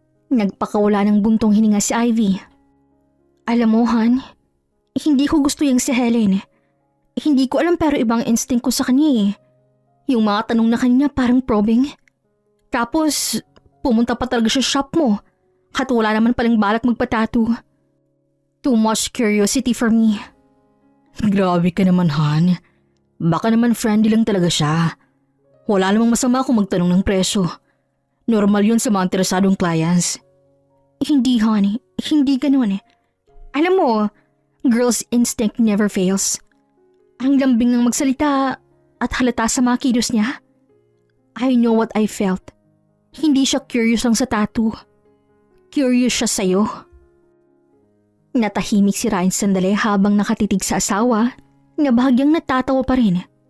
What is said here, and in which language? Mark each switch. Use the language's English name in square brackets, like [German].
[Filipino] Nagpakawala ng buntong hininga si Ivy. Alam mo, Han, hindi ko gusto yung si Helen. Hindi ko alam pero ibang instinct ko sa kanya. Yung mga tanong na kanya parang probing. Tapos, pumunta pa talaga siya sa shop mo. At wala naman palang balak magpatato. [English] Too much curiosity for me. [Filipino] Grabe ka naman, Han. Baka naman friendly lang talaga siya. Wala namang masama kung magtanong ng presyo. Normal yun sa mga interesadong clients. Hindi, honey. Hindi ganun. Alam mo, [English] girl's instinct never fails. [Filipino] Ang lambing ng magsalita at halata sa mga kilos niya. [English] I know what I felt. [Filipino] Hindi siya curious lang sa tattoo. Curious siya sa'yo. Natahimik si Ryan sandali habang nakatitig sa asawa na bahagyang natatawa pa rin.